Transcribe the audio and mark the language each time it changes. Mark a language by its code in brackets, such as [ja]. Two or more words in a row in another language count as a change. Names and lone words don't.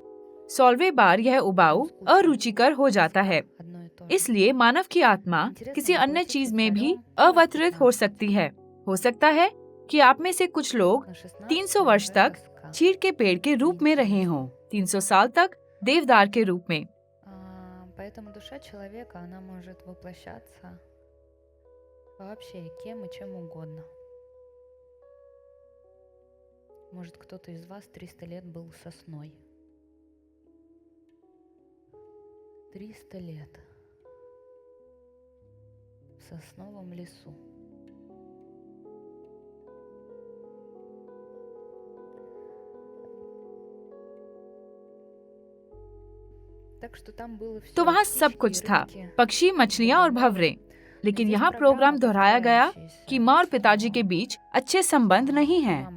[hi] 100वें बार यह उबाऊ, अरुचिकर हो जाता है। इसलिए मानव की आत्मा किसी अन्य चीज में भी अवतरित हो सकती है। हो सकता है कि आप में से कुछ लोग 300 वर्ष तक चीड़ के पेड़ के रूप में रहे हों, 300 साल तक देवदार के रूप में। [ru] Поэтому душа человека, она может воплощаться вообще кем и чем угодно. Может, кто-то из вас 300 лет был сосной. 300 лет в сосновом лесу. [hi] तो वहाँ सब कुछ था, पक्षी, मछलियाँ और भंवरे। लेकिन यहाँ प्रोग्राम दोहराया गया कि माँ और पिताजी के बीच अच्छे संबंध नहीं हैं।